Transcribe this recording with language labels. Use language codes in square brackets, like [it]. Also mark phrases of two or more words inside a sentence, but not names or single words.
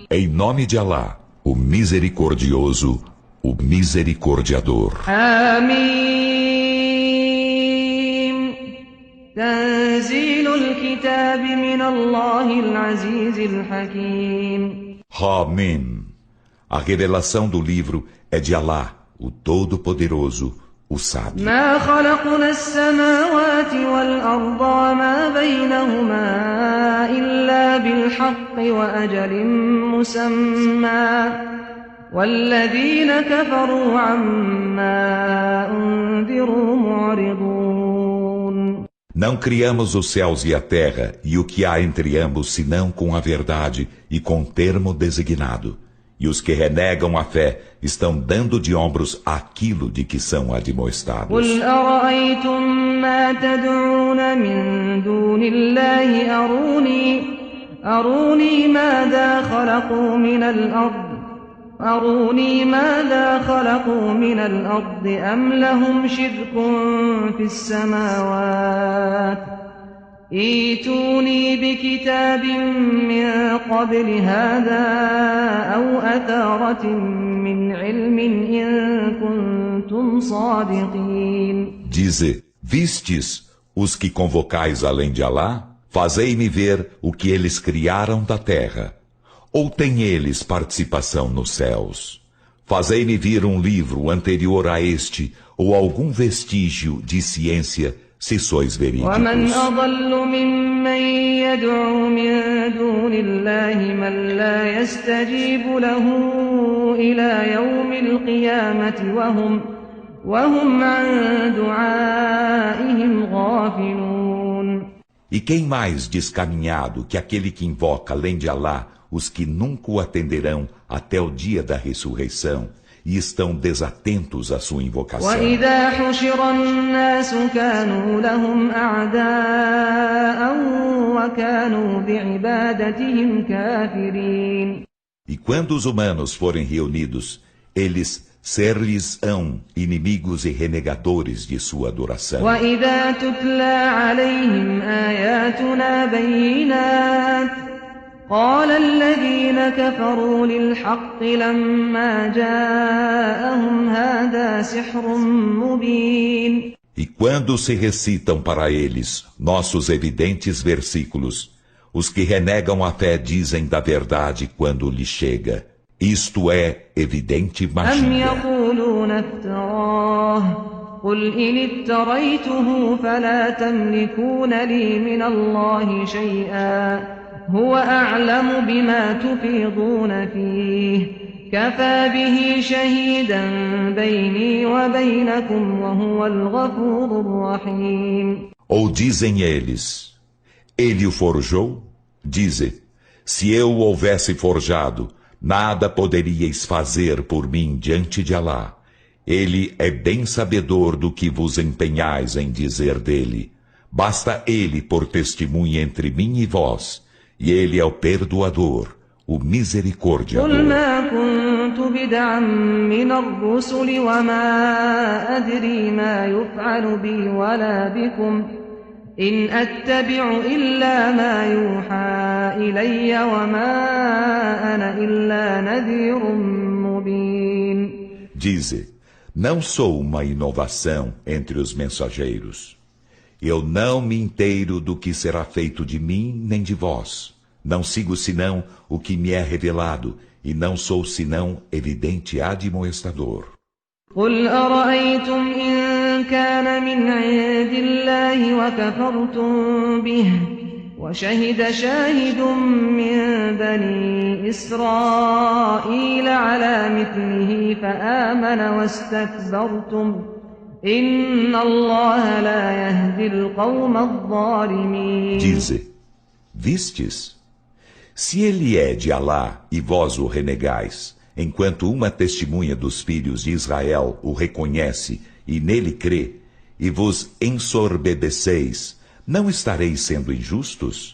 [pt] Em nome de Alá, o Misericordioso, o Misericordiador. [ar] حميم تنزيل الكتاب من الله العزيز الحكيم [pt] Hamim. A revelação do livro é de Alá, o Todo-Poderoso, o Sábio. [ar] ما خلقنا السماوات والأرض وما بينهما إلا بالحق وأجل مسمى والذين كفروا عما أنذروا معرضون. [pt] Não criamos os céus e a terra e o que há entre ambos senão com a verdade e com termo designado. E os que renegam a fé estão dando de ombros aquilo de que são admoestados. [ar] قل أرأيتم ما تدعون من دون الله أروني ماذا خلقوا من الأرض أم لهم شرك في السماوات ائتوني بكتاب من قبل هذا أو أثارة من علم إن كنتم صادقين. [pt] Dize, vistes os que convocais além de Alá? Fazei-me ver o que eles criaram da terra. Ou têm eles participação nos céus? Fazei-me vir um livro anterior a este, ou algum vestígio de ciência, se sois verídicos. [ar] ومن أضل ممن يدعو من دون الله من لا يستجيب له إلى يوم القيامة وهم عن دعائهم غافلون. [pt] E quem mais descaminhado que aquele que invoca além de Alá os que nunca o atenderão até o dia da ressurreição e estão desatentos à sua invocação. [ar] وإذا حشر الناس كانوا لهم أعداء وكانوا بعبادتهم كافرين. [pt] E quando os humanos forem reunidos, eles ser-lhes-ão inimigos e renegadores de sua adoração. [ar] وإذا تتلى عليهم آياتنا بينات قال الذين كفروا للحق لما جاءهم هذا سحر مبين. [pt] E quando se recitam para eles nossos evidentes versículos, os que renegam a fé dizem da verdade quando lhe chega. Isto é evidente أم magia. [ar] يقولون افتراه قل إن افتريته فلا تملكون لي من الله شيئا هو أعلم بما تفيضون فيه كفى به شهيدا بيني وبينكم وهو الغفور الرحيم. [pt] Ou dizem eles, ele o forjou? Dize, se eu o houvesse forjado, nada poderíeis fazer por mim diante de Alá. Ele é bem sabedor do que vos empenhais em dizer dele. Basta ele por testemunha entre mim e vós. E ele é o perdoador, o misericordiador. [ar] قل ما كنت بدعا من الرسل وما أدري ما يفعل بي ولا بكم إن أتبع إلا ما يوحى إلي وما أنا إلا نذير مبين. [pt] Dize, não sou uma inovação entre os mensageiros. Eu não me inteiro do que será feito de mim nem de vós. Não sigo senão o que me é revelado, e não sou senão evidente admoestador. [ar] قل أرأيتم إن كان من عند الله وكفرتم به وشهد شاهد من بني إسرائيل على مثله فآمن واستكبرتم إن الله لا يهدي القوم الظالمين. [pt] Dize, vistes? Se ele é de Alá e vós o renegais, enquanto uma testemunha dos filhos de Israel o reconhece e nele crê, e vos ensorbebeceis, não estareis sendo injustos?